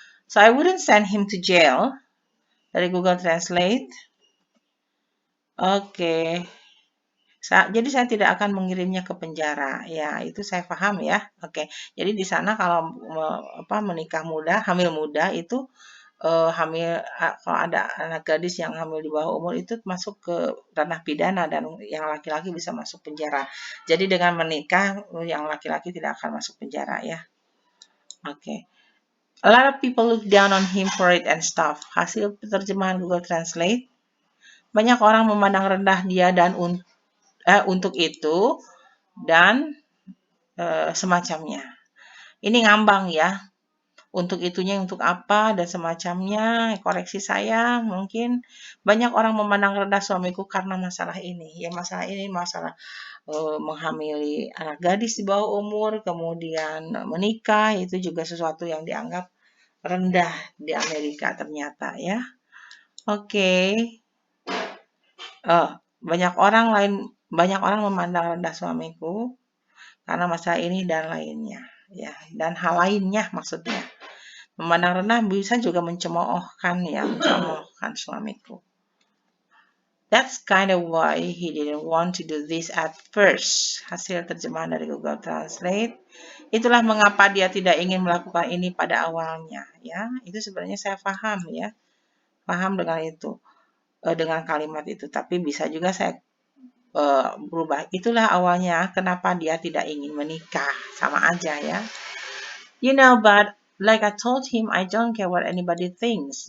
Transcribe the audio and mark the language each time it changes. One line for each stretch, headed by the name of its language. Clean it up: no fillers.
English: So I wouldn't send him to jail
Indonesian: dari Google Translate. Oke. Jadi saya tidak akan mengirimnya ke penjara. Ya, itu saya paham ya. Oke. Jadi di sana kalau menikah muda, hamil muda itu kalau ada anak gadis yang hamil di bawah umur itu masuk ke ranah pidana dan yang laki-laki bisa masuk penjara. Jadi dengan menikah yang laki-laki tidak akan masuk penjara ya. Oke.
English: A lot of people look down on him for it and stuff.
Indonesian: Hasil terjemahan Google Translate. Banyak orang memandang rendah dia dan untuk itu dan semacamnya. Ini ngambang ya. Untuk itunya, untuk apa, dan semacamnya. Koreksi saya, mungkin banyak orang memandang rendah suamiku karena masalah ini. Ya, masalah ini masalah menghamili anak gadis di bawah umur, kemudian menikah, itu juga sesuatu yang dianggap rendah di Amerika ternyata ya. Oke. Banyak orang memandang rendah suamiku karena masalah ini dan lainnya ya, dan hal lainnya maksudnya. Memandang rendah bisa juga mencemoohkan suamiku.
English: That's kind of why he didn't want to do this at first.
Indonesian: Hasil terjemahan dari Google Translate. Itulah mengapa dia tidak ingin melakukan ini pada awalnya ya. Itu sebenarnya saya paham ya. Paham dengan itu. dengan kalimat itu. Tapi bisa juga saya berubah. Itulah awalnya kenapa dia tidak ingin menikah. Sama aja ya.
English: But like I told him, I don't care what anybody thinks.